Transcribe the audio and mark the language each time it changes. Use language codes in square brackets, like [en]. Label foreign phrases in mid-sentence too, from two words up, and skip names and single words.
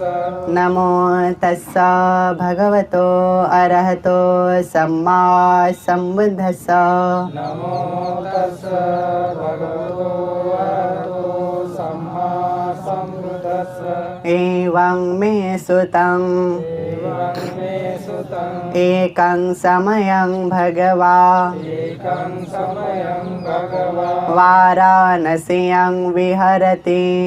[pi] नमो तस्सा भगवतो अरहतो सम्मा सम्बुद्धस्सा नमो तस्सा भगवतो अरहतो सम्मा सम्बुद्धस्सा एवं मे सुतं एकं समयं भगवा वाराणस्यां विहरति